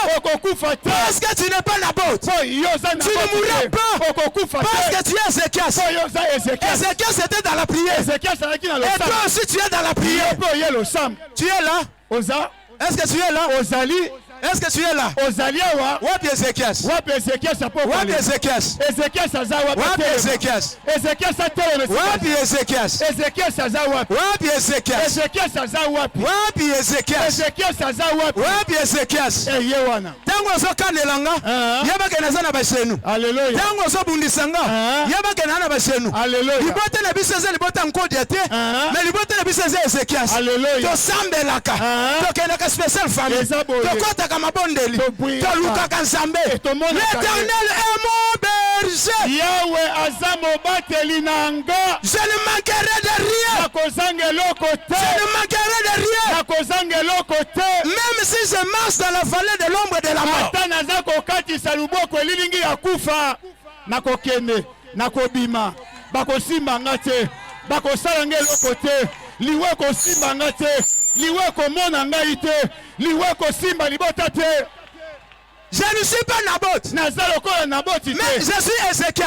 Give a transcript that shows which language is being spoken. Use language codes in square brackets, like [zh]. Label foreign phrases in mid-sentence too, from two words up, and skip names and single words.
[fr] Parce que tu n'es pas Naboth. Tu ne mourras pas. Parce que tu es Ézéchias. Ézéchias était dans la prière. Et toi aussi tu es dans la prière. Tu es là. Est-ce que tu es là? Est-ce que tu es là? [ln] Wapi Ézéchias? Wapi Ézéchias? Wapi Ézéchias? Wapi Ézéchias? Wapi Ézéchias? Wapi Ézéchias? Tango ozokanelanga yebake naza na bashenu. Tango ozobundisanga yebake na bashenu. Libote na biso eza libota nkodia te, [fr] mais libote [ln] na biso eza Ézéchias. Tosambelaka tokendaka special famille tokotaka mabondeli tolukaka nzambe. [fr] L'Éternel est mon berger. Je ne manquerai de rien. Je ne manquerai de rien. Même si je marche dans la vallée de l'ombre de la mort. Je ne suis pas Naboth, mais je suis Ézéchias.